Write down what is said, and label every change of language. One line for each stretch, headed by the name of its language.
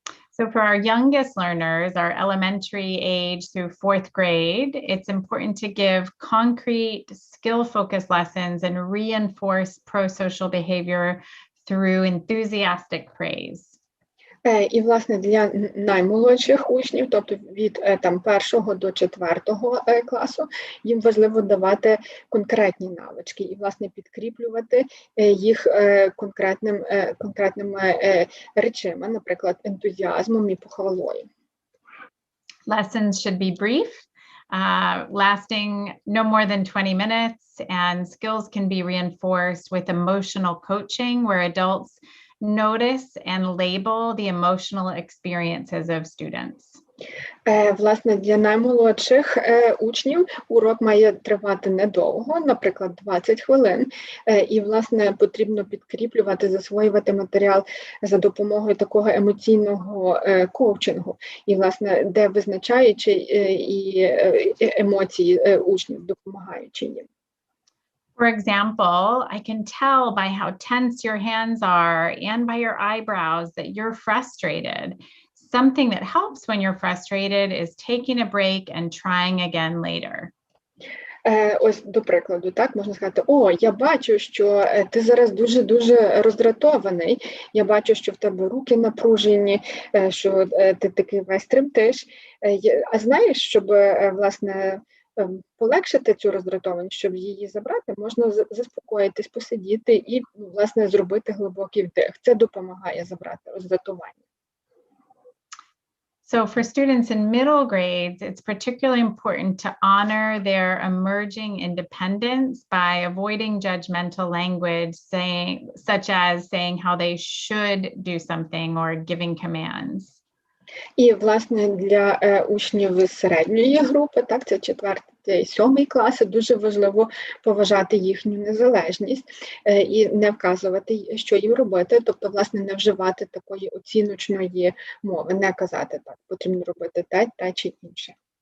English: So for our youngest learners, our elementary age through 4th grade, it's important to give concrete skill-focused lessons and reinforce pro-social behavior through enthusiastic praise.
Ukrainian: І, власне, для наймолодших учнів, тобто від 1 до 4 класу, їм важливо давати конкретні навички і, власне, підкріплювати їх конкретними речами, наприклад, ентузіазмом і похвалою.
English: Lessons should be brief, lasting no more than 20 minutes, and skills can be reinforced with emotional coaching, where adults notice and label the emotional experiences of students.
Ukrainian: Власне, для наймолодших учнів урок має тривати недовго, наприклад, 20 хвилин, і, власне, потрібно підкріплювати, засвоювати матеріал за допомогою такого емоційного коучингу, і, власне, де визначаючи і емоції учнів, допомагаючи їм.
English: For example, I can tell by how tense your hands are and by your eyebrows that you're frustrated. something that helps when you're frustrated is taking a break and trying again later.
Ukrainian: Ось, до прикладу, так, можна сказати, о, я бачу, що ти зараз дуже-дуже роздратований, я бачу, що в тебе руки напружені, що ти такий весь тремтиш. А знаєш, щоб, власне, полегшити цю роздратованість, щоб її забрати, можна заспокоїтись, посидіти і, власне, зробити глибокий вдих. Це допомагає забрати роздратування.
English: So for students in middle grades, it's particularly important to honor their emerging independence by avoiding judgmental language, such as saying how they should do something or giving commands.
Ukrainian: І, власне, для учнів середньої групи, так, це 4-7 класи, дуже важливо поважати їхню незалежність і не вказувати, що їм робити, тобто, власне, не вживати такої оціночної мови, не казати так, потрібно робити те чи інше.